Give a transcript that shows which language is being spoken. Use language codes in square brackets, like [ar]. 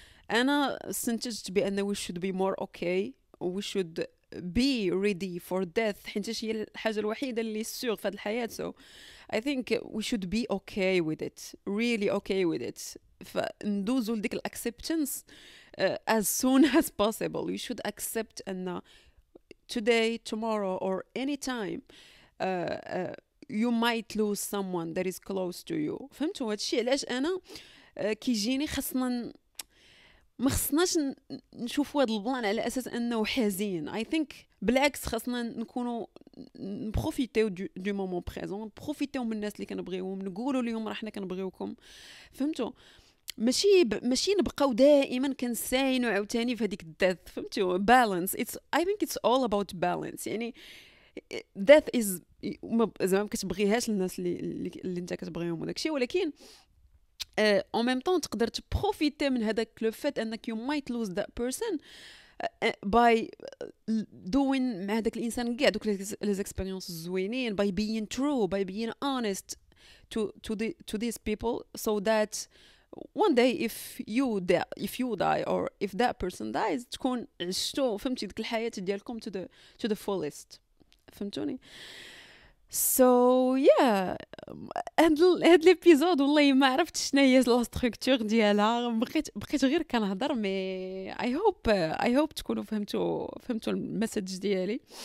[ar] انا استنتجت بان [en] we should be more okay we should be ready for death [ar] حيت هي الحاجه الوحيده اللي سيغ في هذه الحياه. [en] so I think we should be okay with it, really okay with it. [ar] فندوزو لديك [en] acceptance as soon as possible. You should accept [ar] أن [en] today, tomorrow or any time you might lose someone that is close to you. [ar] فهمتوا هادشي علاش انا كيجيني ما خصناش نشوفوا هذا البلان على اساس انه حزين. [en] I think [ar] بالعكس خصنا نكونوا نبروفيتيو دو مومون بريزون، نبروفيتيو من الناس اللي كنبغيوهم، نقولوا لهم راه حنا كنبغيوكم. فهمتوا؟ ماشي نبقاو دائما كنساينوا عاوتاني في هذيك الديث. فهمتوا؟ بالانس. [en] I think it's all about balance. [ar] يعني [en] death is [ar] زعما كتبغيهاش الناس اللي انت كتبغيهم وداكشي، ولكن en même temps تقدر تبروفيتي من هذاك لو فات انك [en] you might lose that person by doing [ar] مع هذاك الانسان كاع دوك لي اكسبيريونس زوينين [en] by being true by being honest to these people so that one day if you die or if that person dies [ar] تكون عشتوا فهمتي ديك الحياة ديالكم [en] to the fullest. [ar] فهمتوني؟ [en] so yeah [ar] هاد ليبيزود والله ما عرفت شنو هي لا ستركتور ديالها، بقيت غير كنهضر مي [en] I hope [ar] تكونوا فهمتوا المسج ديالي.